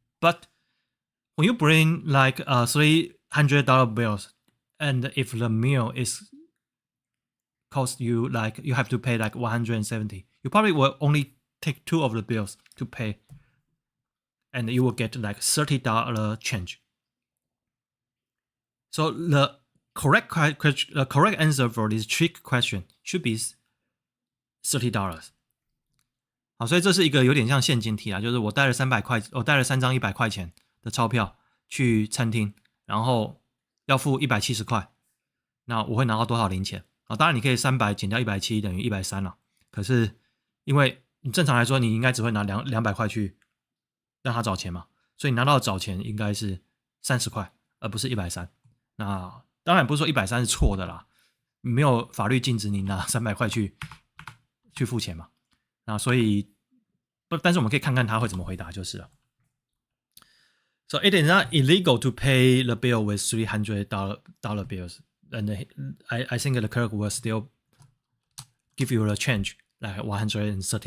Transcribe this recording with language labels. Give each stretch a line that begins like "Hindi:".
English: But when you bring like $300 bills, and if the meal is cost you like you have to pay like 170, you probably will only take 2 of the bills to pay, and you will get like $30 change. So the correct answer for this trick question should be $30.
Chinese: 好，所以这是一个有点像陷阱题啊，就是我带了300块，我带了3张100块钱的钞票去餐厅，然后要付170块，那我会拿到多少零钱？当然你可以300减掉170等于130了，可是因为你正常来说你应该只会拿200块去让他找钱嘛，所以你拿到的找钱应该是30块，而不是130。那当然不是说130是错的啦，没有法律禁止你拿300块去付钱嘛。那所以，但是我们可以看看他会怎么回答就是了。
English: So it is not illegal to pay the bill with $300 bills, and I think the clerk will still give you a change like $130.